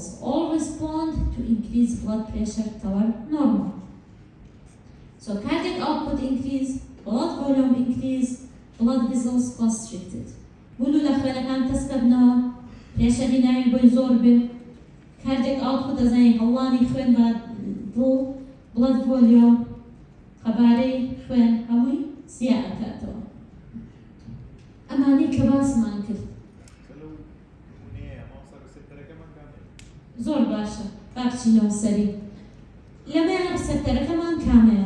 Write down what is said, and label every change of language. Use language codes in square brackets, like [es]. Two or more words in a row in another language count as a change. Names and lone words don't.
[en] All respond to increase blood pressure toward normal. So cardiac output increase, blood volume increase, blood vessels constricted. [ckb] بولو لەخوێنەکان تەسکەبنەوە پرێشەری ناوی بۆی زۆر بێ [en] cardiac output [ckb] دەزانین هەڵوانی خوێن بە دڵ [en] blood volume [ckb] قەبارەی خوێن هەمووی زیاد ئەکاتەوە. ئەمانەی کە باسمان کرد زۆر باشە با بچینەوە سەری. لەمەیان ڕسەپتەرەکەمان کامەیە؟